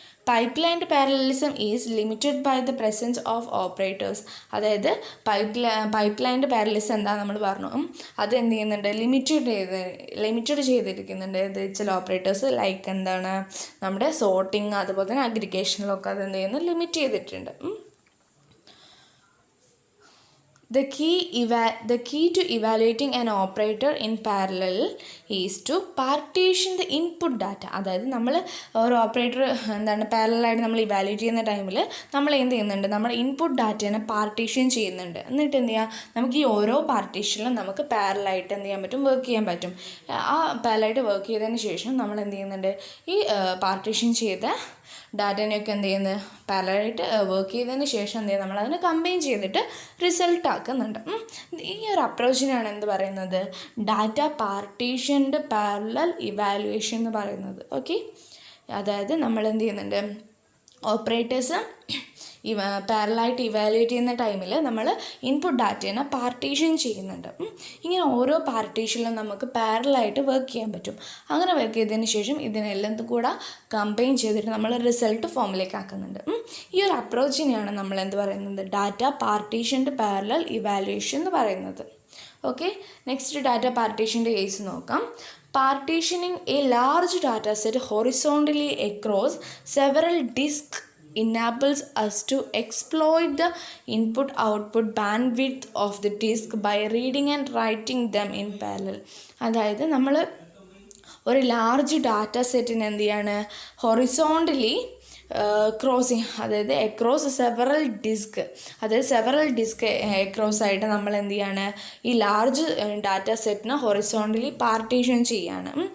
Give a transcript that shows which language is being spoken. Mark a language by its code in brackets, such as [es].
[en] Pipelined parallelism is limited by the presence of operators. [ml] അതായത് പൈപ്പ്ലൈൻഡ് parallelism എന്താ നമ്മൾ പറഞ്ഞു, അത് എന്ത് ചെയ്യുന്നുണ്ട്, ലിമിറ്റഡ് ചെയ്തിരിക്കുന്നുണ്ട്. ചില ഓപ്പറേറ്റേഴ്സ് ലൈക്ക് എന്താണ്, നമ്മുടെ സോർട്ടിങ് അതുപോലെ തന്നെ അഗ്രിഗേഷനിലൊക്കെ അത് എന്ത് ചെയ്യുന്നു, ലിമിറ്റ് ചെയ്തിട്ടുണ്ട്. [en] The key to evaluating an operator in parallel is to partition the input data. [ml] അതായത് നമ്മൾ ഒരു ഓപ്പറേറ്റർ എന്താണ് പാരലലായിട്ട് നമ്മൾ ഇവാലുവേറ്റ് ചെയ്യുന്ന ടൈമിൽ നമ്മൾ എന്ത് ചെയ്യുന്നുണ്ട്, നമ്മുടെ ഇൻപുട്ട് ഡാറ്റേനെ പാർട്ടീഷൻ ചെയ്യുന്നുണ്ട്. എന്നിട്ട് എന്ത് ചെയ്യുക, നമുക്ക് ഈ ഓരോ പാർട്ടീഷനിലും നമുക്ക് പാരലായിട്ട് എന്ത് ചെയ്യാൻ പറ്റും, വർക്ക് ചെയ്യാൻ പറ്റും. ആ പാരലായിട്ട് വർക്ക് ചെയ്തതിന് ശേഷം നമ്മൾ എന്ത് ചെയ്യുന്നുണ്ട്, ഈ പാർട്ടീഷൻ ചെയ്ത ഡാറ്റേനെയൊക്കെ എന്ത് ചെയ്യുന്നത്, പാരലലായിട്ട് വർക്ക് ചെയ്തതിന് ശേഷം എന്ത് ചെയ്യുക, നമ്മളതിനെ കമ്പൈൻ ചെയ്തിട്ട് റിസൾട്ട് ആക്കുന്നുണ്ട്. ഈ ഒരു അപ്രോച്ചിനാണ് എന്ത് പറയുന്നത്, ഡാറ്റ പാർട്ടീഷൻഡ് പാരലൽ ഇവാലുവേഷൻ എന്ന് പറയുന്നത്. ഓക്കെ, അതായത് നമ്മൾ എന്ത് ചെയ്യുന്നുണ്ട്, ഓപ്പറേറ്റേഴ്സ് പാരലായിട്ട് ഇവാലുവേറ്റ് ചെയ്യുന്ന ടൈമിൽ നമ്മൾ ഇൻപുട്ട് ഡാറ്റേനെ പാർട്ടീഷൻ ചെയ്യുന്നുണ്ട്. ഇങ്ങനെ ഓരോ പാർട്ടീഷനിലും നമുക്ക് പാരലായിട്ട് വർക്ക് ചെയ്യാൻ പറ്റും. അങ്ങനെ വർക്ക് ചെയ്തതിന് ശേഷം ഇതിനെല്ലാം കൂടെ കമ്പൈൻ ചെയ്തിട്ട് നമ്മൾ റിസൾട്ട് ഫോമിലേക്ക് ആക്കുന്നുണ്ട്. ഈ ഒരു അപ്രോച്ചിനെയാണ് നമ്മൾ എന്ത് പറയുന്നത്, ഡാറ്റ പാർട്ടീഷൻഡ് പാരലൽ ഇവാലുവേഷൻ എന്ന് പറയുന്നത്. ഓക്കെ, നെക്സ്റ്റ് ഡാറ്റ പാർട്ടീഷൻ്റെ കേസ് നോക്കാം. [en] Partitioning a large data set horizontally across several disks enables us to exploit the input-output bandwidth of the disk by reading and writing them in parallel. [ml] അതായത് നമ്മൾ ഒരു large data സെറ്റിന് എന്ത് ചെയ്യാണ്, horizontally crossing, അതായത് [en] across several disk, [ml] അതായത് several disk across ആയിട്ട് നമ്മൾ എന്ത് ചെയ്യാണ്, ഈ ലാർജ് ഡാറ്റ സെറ്റിന് ഹൊറിസോണ്ടലി പാർട്ടീഷൻ ചെയ്യാണ്.